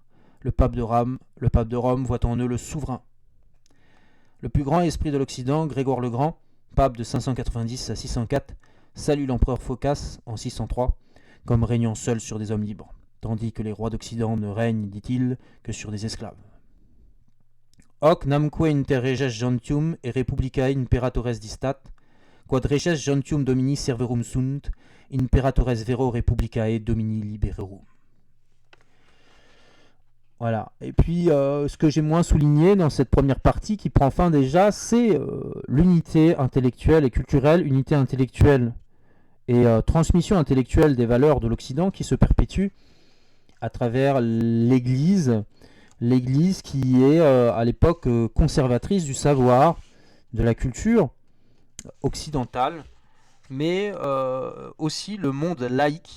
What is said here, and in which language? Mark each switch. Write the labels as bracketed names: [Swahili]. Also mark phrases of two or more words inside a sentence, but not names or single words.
[French] Le pape de Rome voit en eux le souverain. Le plus grand esprit de l'Occident, Grégoire le Grand, pape de 590 à 604, salue l'empereur Phocas en 603 comme régnant seul sur des hommes libres, tandis que les rois d'Occident ne règnent, dit-il, que sur des esclaves. [Latin] Hoc namque inter reges gentium et republicae imperatores distat, quod reges gentium domini serverum sunt, imperatores vero republicae domini libererum. [French] Voilà. Et puis, ce que j'ai moins souligné dans cette première partie qui prend fin déjà, c'est l'unité intellectuelle et culturelle, unité intellectuelle et transmission intellectuelle des valeurs de l'Occident qui se perpétue à travers l'Église qui est à l'époque conservatrice du savoir, de la culture occidentale, mais aussi le monde laïque.